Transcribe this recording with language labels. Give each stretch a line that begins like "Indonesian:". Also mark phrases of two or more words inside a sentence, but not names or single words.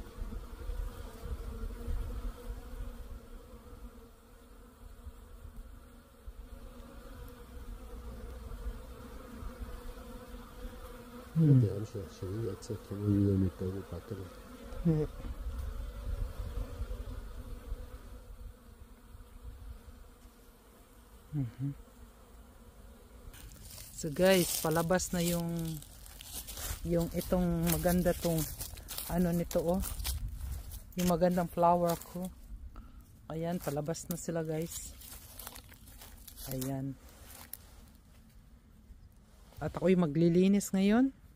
German: Ja, die haben schon jetzt kommen wir wieder mit Babybackerl. Ja.
English: So guys,
Filipino: palabas na yung itong maganda tong ano nito oh. Yung magandang flower ko. Ayan, palabas na sila guys. Ayan. At ako'y maglilinis ngayon.